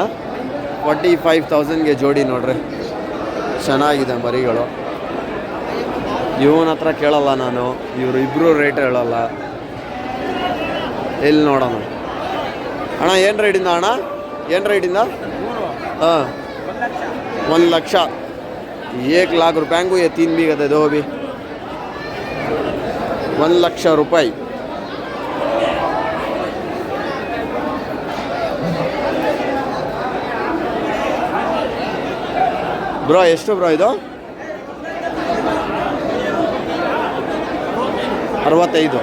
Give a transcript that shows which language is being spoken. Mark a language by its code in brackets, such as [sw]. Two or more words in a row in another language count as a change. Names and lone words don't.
[kn] 45,000ಗೆ ಜೋಡಿ ನೋಡ್ರಿ, ಚೆನ್ನಾಗಿದೆ ಮರಿಗಳು. ಇವನ ಹತ್ರ ಕೇಳಲ್ಲ ನಾನು, ಇವರು ಇಬ್ಬರು ರೇಟ್ ಹೇಳಲ್ಲ. ಎಲ್ಲಿ ನೋಡೋಣ. ಅಣ್ಣ ಏನು ರೇಟಿಂದ ಅಣ್ಣ? ಏನು ರೇಟಿಂದ? ಹಾಂ, 1 ಲಕ್ಷ. [hi] 1 लाख रुपए को ये 3 बीघा दे दो अभी. [kn] 1 ಲಕ್ಷ ರೂಪಾಯಿ. ಬ್ರೋ ಎಷ್ಟು ಬ್ರೋ ಇದು? 65.